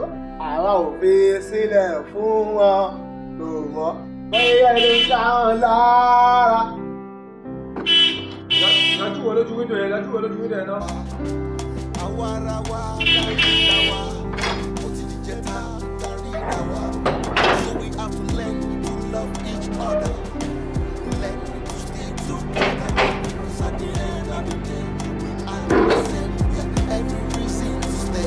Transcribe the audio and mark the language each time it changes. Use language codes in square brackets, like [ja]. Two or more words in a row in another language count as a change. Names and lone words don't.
[yo] Àwa ò fi sílẹ̀ fún wọn lò mọ́. Bẹ́ẹ̀ ló ń ta wọn lára. Lajú wo lójú wíńdò yẹn, lajú wo lójú wíńdò yẹn náà. Àwa ara wa darí ra wa, ó ti di jẹta darí ra wa. [en] So we have to learn to love each other. Learn to stay together. Because at the end of the day, we are the same. We have every reason to stay.